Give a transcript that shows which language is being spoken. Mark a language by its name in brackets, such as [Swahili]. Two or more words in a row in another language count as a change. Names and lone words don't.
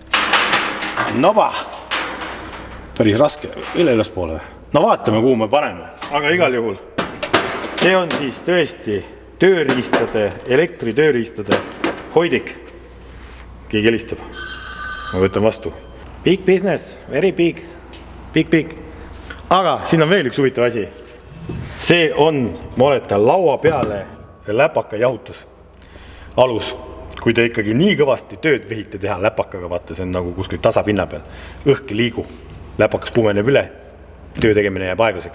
[Estonian] Päris raske, üle üles poole või? no vaatame, kuhu me paneme, aga igal juhul see on siis tõesti tööriistade, elektritööriistade hoidik. Keegi helistab. Ma võtan vastu. [English] Big business, very big, big. [Estonian] Aga siin on veel üks huvitav asi. See on, ma oletan, laua peale läpaka jahutus. Alus, kui te ikkagi nii kõvasti tööd vihite teha läpakaga, vaata, see on nagu kuskil tasapinna peal. Õhk ei liigu, läpakas kuumeneb üle, töö tegemine jääb aeglaseks.